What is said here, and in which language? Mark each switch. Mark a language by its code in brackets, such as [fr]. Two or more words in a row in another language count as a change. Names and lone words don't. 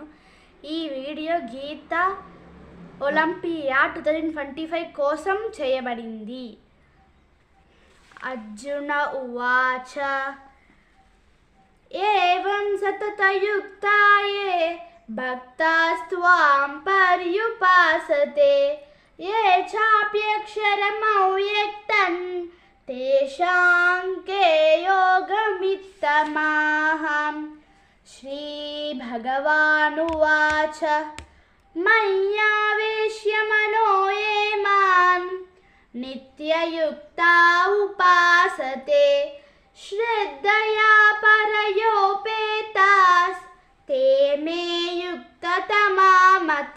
[te] ఈ వీడియో గీత ఒలింపియా 2025 కోసం చేయబడింది. [sa] అర్జున ఉవాచ ఏవం సతతయుక్తాయే భక్తాస్త్వాం పర్యుపాసతే ये चाप्यक्षरमव्यक्तं तेषां के योगमित्तमाहम्. श्रीभगवानुवाच मय्यावेश्य मनो ये मां नित्ययुक्ता उपासते श्रद्धया परयोपेतास् ते मे युक्ततमा मताः.